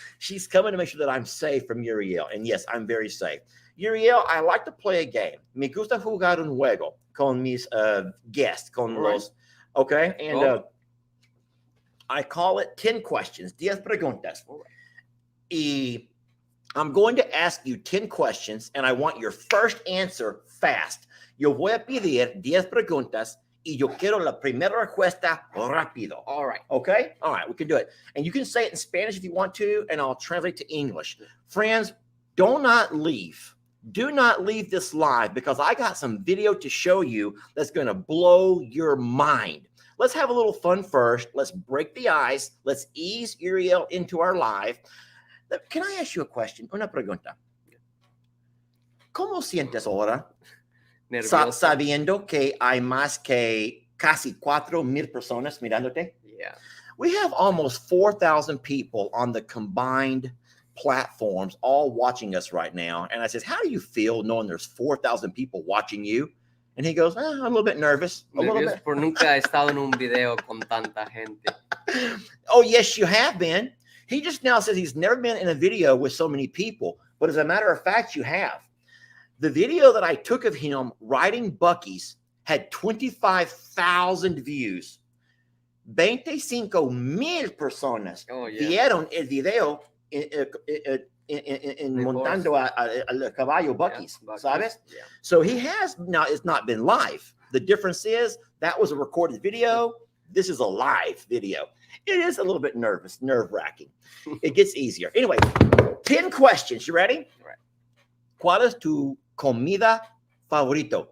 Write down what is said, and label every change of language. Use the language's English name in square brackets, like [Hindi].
[English] She's coming to make sure that I'm safe from Uriel. And yes, I'm very safe. Uriel, I like to play a game. [Spanish] Me gusta jugar un juego con mis guests, con los, okay? [English] And I call it 10 questions, [Spanish] 10 preguntas. [English] Y I'm going to ask you 10 questions, and I want your first answer fast. [Spanish] Yo voy a pedir 10 preguntas, y yo quiero la primera respuesta rápido. [English] All right. Okay? All right, we can do it. And you can say it in Spanish if you want to, and I'll translate to English. Friends, do not leave. Do not leave this live, because I got some video to show you that's going to blow your mind. Let's have a little fun first. Let's break the ice. Let's ease Uriel into our live. Can I ask you a question? [Spanish] Una pregunta. ¿Cómo sientes ahora? Sabiendo que hay más que casi 4,000 personas mirándote. [English] Yeah. We have almost 4,000 people on the combined platforms all watching us right now. And I says, how do you feel knowing there's 4,000 people watching you? And he goes, I'm a little bit nervous. A little bit. [Spanish] Por nunca he estado en un video con tanta gente. [English] Oh, yes, you have been. He just now says he's never been in a video with so many people. But as a matter of fact, you have. The video that I took of him riding Buc-ee's had 25,000 views. [Spanish] 25,000 personas vieron el video en montando al caballo Buc-ee's, ¿sabes? [English] Yeah. So he has, now it's not been live. The difference is that was a recorded video. This is a live video. It is a little bit nerve-wracking. It gets easier. Anyway, 10 questions. You ready? Right. [Spanish] ¿Cuál es tu comida favorito?